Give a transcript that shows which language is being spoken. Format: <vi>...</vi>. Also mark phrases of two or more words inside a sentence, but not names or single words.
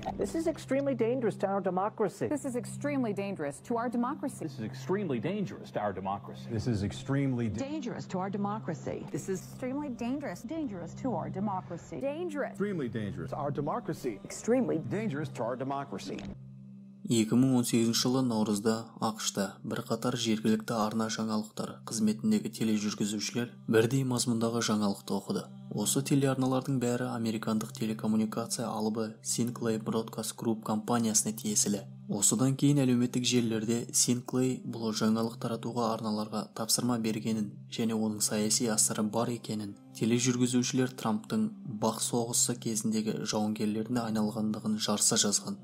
<en>This is extremely dangerous to our democracy. This is extremely dangerous to our democracy. This is extremely dangerous to our democracy. This is extremely dangerous to our democracy. This is extremely dangerous to our democracy. Dangerous. extremely dangerous To our democracy. Extremely dangerous to our democracy.</en> <kk>2018 жылы наурызда ақшта бірқатар жергілікті арна жаңалықтар қызметіндегі тележүргізушілер бірдей мазмұндағы жаңалықты оқыды. Осы телеарналардың бәрі американдық телекоммуникация алыбы Sinclair Broadcast Group компаниясына тиесілі. Осыдан кейін әлеуметтік желілерде Sinclair бұл жаңалық таратуға арналарға тапсырма бергенін және оның саяси асыры бар екенін, тележүргізушілер Трамптың бақ соғысы кезіндегі жауынгерлеріне айналғандығын жарыса жазған.</kk>